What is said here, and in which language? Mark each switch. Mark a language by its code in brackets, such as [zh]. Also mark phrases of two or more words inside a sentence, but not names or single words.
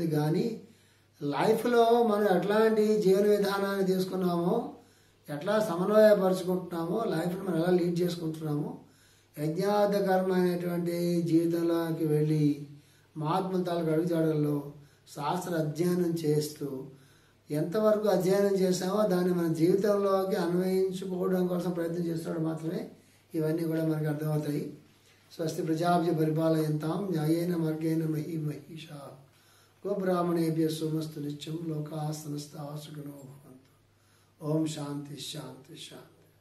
[te] కానీ లైఫ్లో మనం ఎట్లాంటి జీవన విధానాన్ని తీసుకున్నామో ఎట్లా సమన్వయపరుచుకుంటున్నామో లైఫ్ని మనం ఎలా లీడ్ చేసుకుంటున్నామో యజ్ఞార్థకరమైనటువంటి జీవితంలోకి వెళ్ళి మహాత్ముల తాలూకు అడుగుజాడల్లో శాస్త్ర అధ్యయనం చేస్తూ ఎంతవరకు అధ్యయనం చేసామో దాన్ని మన జీవితంలోకి అన్వయించుకోవడం కోసం ప్రయత్నం చేస్తున్నాడు మాత్రమే ఇవన్నీ కూడా మనకు అర్థమవుతాయి. [sa] స్వస్తి ప్రజాభ్య పరిపాలయంతాం న్యాయేన మార్గేణ మహీషా గోబ్రాహ్మణేభ్య సోమస్తు నిత్యం లోకా సమస్తా సుఖినో భవంతు. ఓం శాంతి శాంతి శాంతి.